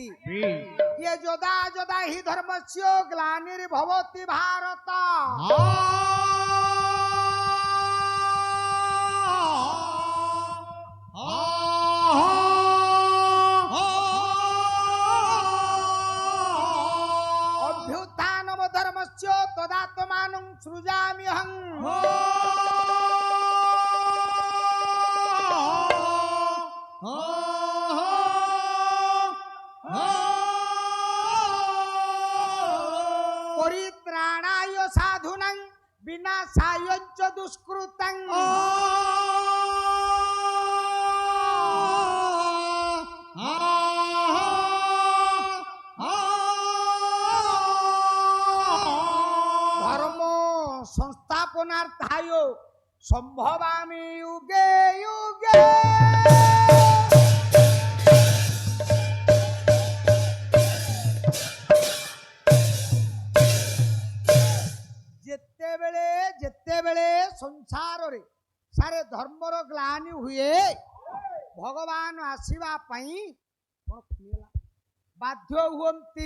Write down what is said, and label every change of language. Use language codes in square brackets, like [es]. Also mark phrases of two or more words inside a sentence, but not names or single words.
[sa] ଇଏ ଯଦା ଯଦା ହି ଧର୍ମସ୍ୟ ଗ୍ଲାନିର୍ଭବତି ଭାରତ ଅଭ୍ୟୁତ୍ଥାନମ ଧର୍ମସ୍ୟ ତଦାତ୍ମାନଂ ସୃଜାମ୍ୟହଂ। परित्राणाय साधूनां विनाशाय च दुष्कृतां। धर्म संस्थापनार्थाय संभवामि युगे युगे। [or] ଯେତେବେଳେ ସଂସାରରେ ସାରେ ଧର୍ମର ଗ୍ଲାନି ହୁଏ ଭଗବାନ ଆସିବା ପାଇଁ ବାଧ୍ୟ ହୁଅନ୍ତି।